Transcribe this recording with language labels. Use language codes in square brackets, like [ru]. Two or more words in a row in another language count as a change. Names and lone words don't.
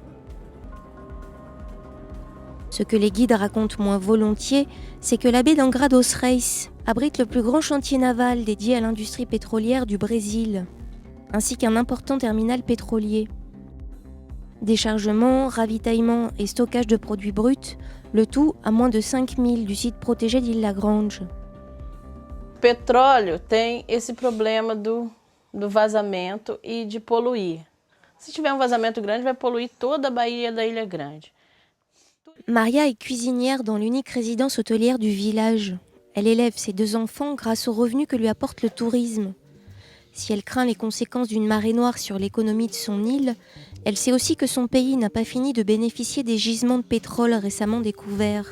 [fr] Ce que les guides racontent moins volontiers, c'est que la baie d'Angra dos Reis abrite le plus grand chantier naval dédié à l'industrie pétrolière du Brésil, ainsi qu'un important terminal pétrolier. Déchargement, ravitaillement et stockage de produits bruts, le tout à moins de 5 milles du site protégé d'Île-Lagrange. [pt] O petróleo tem esse problema do vazamento e de poluir. Se tiver vazamento grande, vai poluir toda a baía da Ilha Grande. [fr] Maria est cuisinière dans l'unique résidence hôtelière du village. Elle élève ses 2 enfants grâce aux revenus que lui apporte le tourisme. Si elle craint les conséquences d'une marée noire sur l'économie de son île, elle sait aussi que son pays n'a pas fini de bénéficier des gisements de pétrole récemment découverts.